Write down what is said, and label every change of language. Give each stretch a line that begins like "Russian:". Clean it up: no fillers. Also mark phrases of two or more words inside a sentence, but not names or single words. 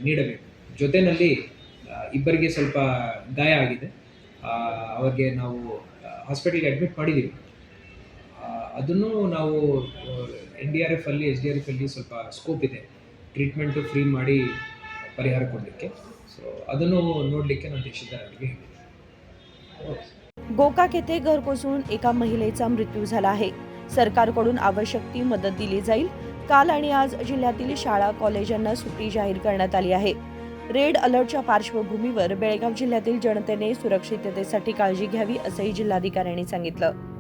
Kannada: ಜೊತೆಯಲ್ಲಿ ಇಬ್ಬರಿಗೆ ಸ್ವಲ್ಪ ಗಾಯ ಆಗಿದೆ. ಅವ್ರಿಗೆ ನಾವು ಹಾಸ್ಪಿಟಲ್ಗೆ ಅಡ್ಮಿಟ್ ಮಾಡಿದ್ದೀವಿ. ಅದನ್ನು ನಾವು NDRF ಅಲ್ಲಿ SDRF ಅಲ್ಲಿ ಸ್ವಲ್ಪ ಸ್ಕೋಪ್ ಇದೆ
English: treatment free
Kannada: ಮಾಡಿ ಪರಿಹಾರ ಕೊಡಲಿಕ್ಕೆ. ಸೊ ಅದನ್ನು ನೋಡಲಿಕ್ಕೆ ನಾನು ದೇಶದಾರರಿಗೆ ಹೇಳಿದೆ.
Marathi: गोकाक येथे घर कोसळून एका महिलेचा मृत्यू झाला आहे. सरकारकडून आवश्यक ती मदत दिली जाईल. काल आणि आज जिल्ह्यातील शाळा कॉलेजांना सुट्टी जाहीर करण्यात आली आहे. रेड अलर्टच्या पार्श्वभूमीवर बेळगाव जिल्ह्यातील जनतेने सुरक्षिततेसाठी काळजी घ्यावी असंही जिल्हाधिकाऱ्यांनी सांगितलं.